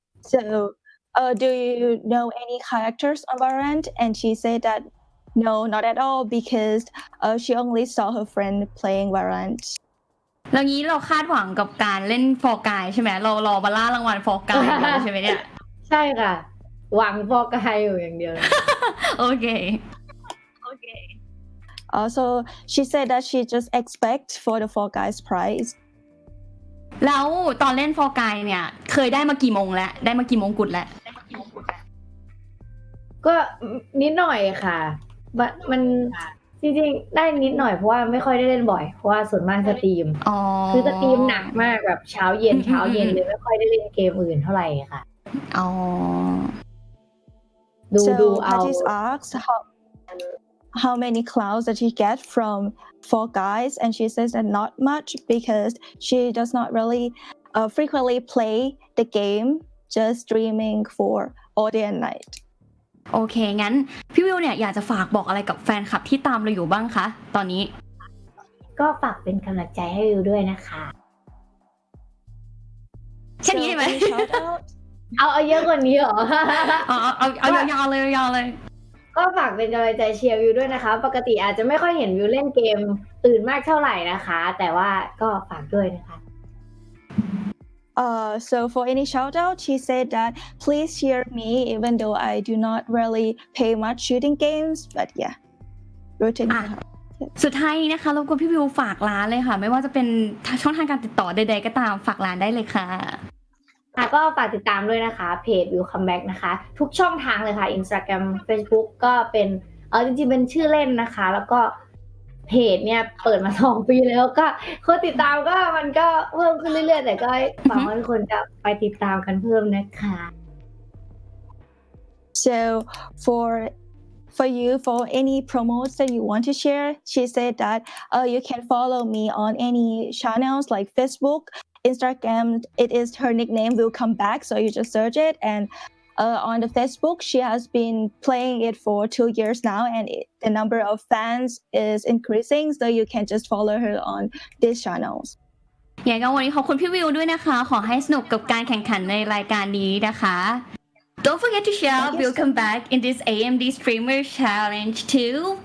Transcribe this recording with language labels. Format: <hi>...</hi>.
<en>So do you know any characters on Valorant? And she said that no, not at all because she only saw her friend playing Valorant.</en> <th>แล้วงี้เราคาดหวังกับการเล่นฟอร์กายใช่ไหมเรารอมาล่ารางวัลฟอร์กายใช่ไหมเนี่ย ใช่ค่ะหวังฟอร์กายอยู่อย่างเดียว โอเค</th> <en>So she said that she just expect for the Fall Guys prize.</en> <th>แล้วตอนเล่นฟอร์กายเนี่ยเคยได้มากี่มงแล้วได้มากี่มงกุฎแล้ว ก็นิดหน่อยค่ะมันจริงๆได้นิดหน่อยเพราะว่าไม่ค่อยได้เล่นบ่อยเพราะว่าส่วนมากสตรีมคือสตรีมหนักมากแบบเช้าเย็นเลยไม่ค่อยได้เล่นเกมอื่นเท่าไหร่ค่ะ อ๋อ</th> <en>So Patty's asked how many clouds did she get from Fall Guys, and she says that not much because she does not really frequently play the game, just streaming for all day and night.</en> <th>โอเคงั้นพี่วิวเนี่ยอยากจะฝากบอกอะไรกับแฟนคลับที่ตามเราอยู่บ้างคะตอนนี้ ก็ฝากเป็นกำลังใจให้วิวด้วยนะคะ แค่นี้ใช่ไหม เอาเยอะกว่านี้เหรอ เอายาวเลย ก็ฝากเป็นกำลังใจเชียร์วิวด้วยนะคะปกติอาจจะไม่ค่อยเห็นวิวเล่นเกมอื่นมากเท่าไหร่นะคะแต่ว่าก็ฝากด้วยนะคะ</th> <en>So for any shout out, she said that please cheer me even though I do not really play much shooting games, but yeah, rooting for her.</en> <th>สุดท้ายนี้นะคะรบกวนพี่วิวฝากร้านเลยค่ะไม่ว่าจะเป็นช่องทางการติดต่อใดๆก็ตามฝากร้านได้เลยค่ะ ก็ฝากติดตามด้วยนะคะเพจ Willcomeback นะคะทุกช่องทางเลยค่ะ Instagram Facebook ก็เป็นจริงๆเป็นชื่อเล่นนะคะแล้วก็เพจเนี่ยเปิดมา2 ปีแล้วก็คนติดตามก็มันก็เพิ่มขึ้นเรื่อยๆแต่ก็หวังว่าทุกคนจะไปติดตามกันเพิ่มนะคะ</th> <en>So for you for any promos that you want to share, she said that you can follow me on any channels like Facebook, Instagram. It is her nickname Willcomeback, so you just search it. And on the Facebook, she has been playing it for 2 years now, and the number of fans is increasing. So you can just follow her on these channels.</en> <th>อย่างนั้นวันนี้ขอบคุณพี่วิวด้วยนะคะขอให้สนุกกับการแข่งขันในรายการนี้นะคะ</th> <en>Don't forget to share Willcomeback in this AMD Streamer Challenge too.</en>